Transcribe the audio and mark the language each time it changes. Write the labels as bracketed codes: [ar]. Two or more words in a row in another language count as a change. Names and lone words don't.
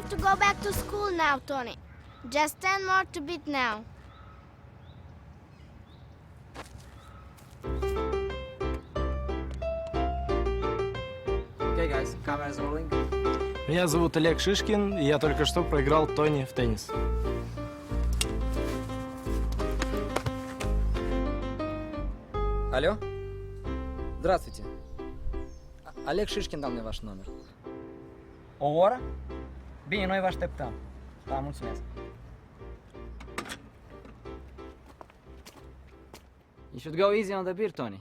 [en] go back to school now, Tony. Just 10 more to beat now. Okay, guys, camera's rolling. [ru] Меня зовут Олег Шишкин, и я только что проиграл Тони в теннис. Алло? Здравствуйте. Олег Шишkin dal мне ваш номер. [ro] O oră? Bine, noi vă așteptăm. Da, mulțumesc. [en] You should go easy on the beer, Tony.